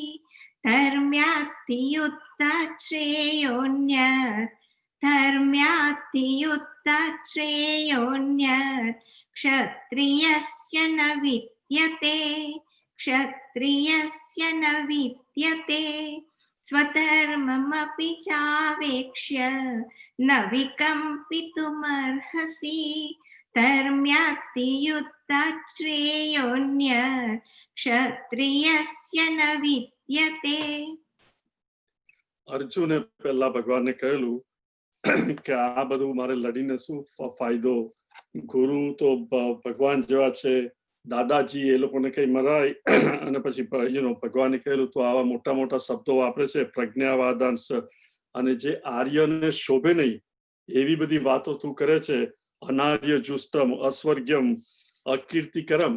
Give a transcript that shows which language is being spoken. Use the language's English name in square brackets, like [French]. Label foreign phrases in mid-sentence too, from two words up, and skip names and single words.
[Sanskrit] धर्म्यात्थियुत्थात् श्रेयोऽन्यत्, धर्म्यात्थियुत्थात् श्रेयोऽन्यत् क्षत्रियस्य न विद्यते, क्षत्रियस्य न विद्यते. स्वधर्ममपि चावेक्ष्य न विकम्पितुमर्हसि. धर्म्यात्थियुत्थात् श्रेयोऽन्यत् क्षत्रियस्य न विद्यते. [Gujarati] અર્જુને પહેલા ભગવાનને કહેલું કે આ બધું મારે લડીને શું ફાયદો? ગુરુ તો ભગવાન જેવા છે, દાદાજી, એ લોકોને કઈ મરાય. અને પછી ભગવાને કહેલું તો આવા મોટા મોટા શબ્દો વાપરે છે, પ્રજ્ઞાવાદાંશ, અને જે આર્યને શોભે નહીં એવી બધી વાતો તું કરે છે, [Sanskrit] અનાર્ય જુષ્ટમ, અસ્વર્ગ્યમ, અકીર્તિકરમ.